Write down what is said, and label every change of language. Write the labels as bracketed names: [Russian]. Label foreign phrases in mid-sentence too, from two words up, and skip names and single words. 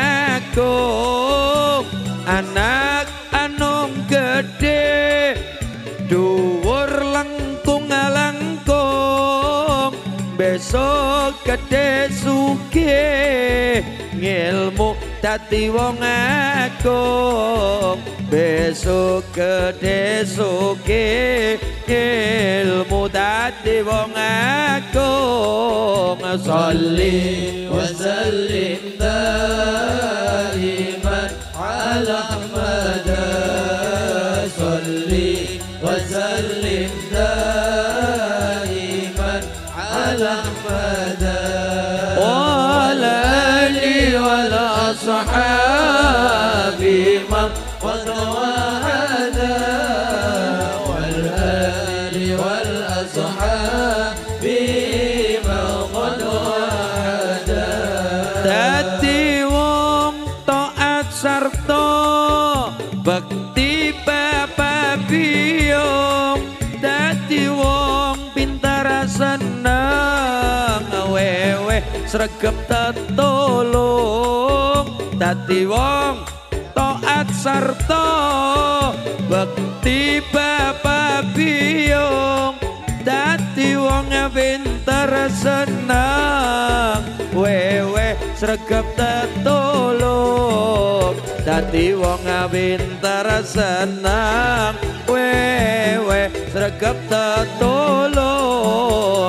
[Javanese] agung anak anung gede dhuwur langkung besok gede sugih ngilmu dadi wong agung besok gede sugih ngilmu dadi wong agung sholli [Arabic] وسلم دائما على أحمد صلي وسلم دائما على أحمد وعلى آله وعلى أصحابه من قد وحد والآل والأصحاب من قد وحد [Javanese] dadi wong taat sarta bekti bapak biyong dadi wong pintar seneng sregep tetulung dadi wong taat sarta bekti bapak biyung dadi wong pinter seneng wewe sregep tetulung dadi wong pinter seneng wewe sregep tetulung